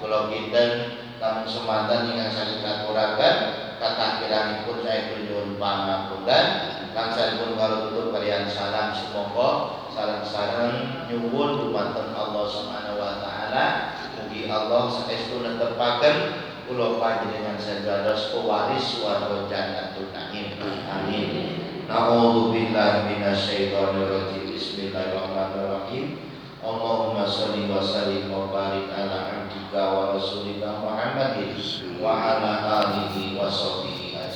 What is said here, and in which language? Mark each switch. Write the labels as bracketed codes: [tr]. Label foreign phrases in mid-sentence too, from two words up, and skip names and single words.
[jv] Kula kinten namun semanten ingkang saged katuraken katakhiranipun saya nyuwun pangapunten lan sampun karo tutup kalian salam semoga sareng-sareng nyuwun dumateng Allah [ar] سبحانه وتعالى [jv] mugi Allah saestu netepaken kula panjenengan sedados pewaris warga [ar] جنة النعيم. [jv] Amin. [ar] نعوذ بالله من الشيطان الرجيم. بسم الله الرحمن الرحيم. اللهم صل وسلم وبارك على عبدك ورسولك محمد وعلى آله وصحبه